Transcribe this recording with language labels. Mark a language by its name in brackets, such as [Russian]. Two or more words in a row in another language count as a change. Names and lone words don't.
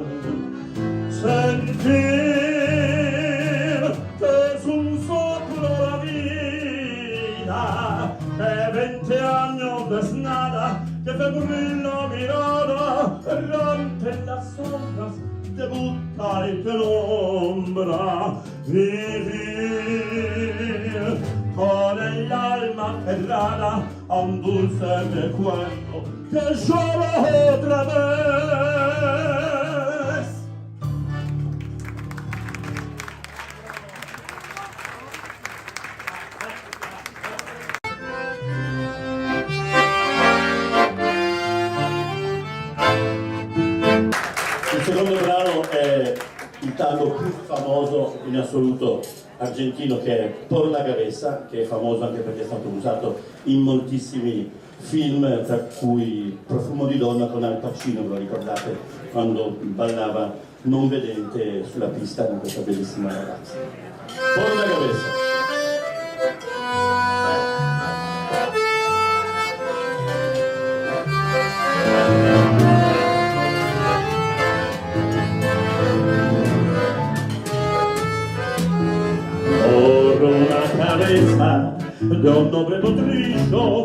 [Spanish] Sentir que es un soplo la vida, que 20 años no es nada, que febril la mirada, errante en las sombras, te busca y te nombra. Vivir con el alma cerrada a un dulce recuerdo que lloro otra vez. [Italian] Il secondo brano è il tango più famoso in assoluto argentino, che è Por la Cabeza, che è famoso anche perché è stato usato in moltissimi film, tra cui Profumo di donna con Al Pacino, ve lo ricordate, quando ballava non vedente sulla pista con questa bellissima ragazza. Por la Cabeza. [Spanish] Por una cabeza de un noble potrillo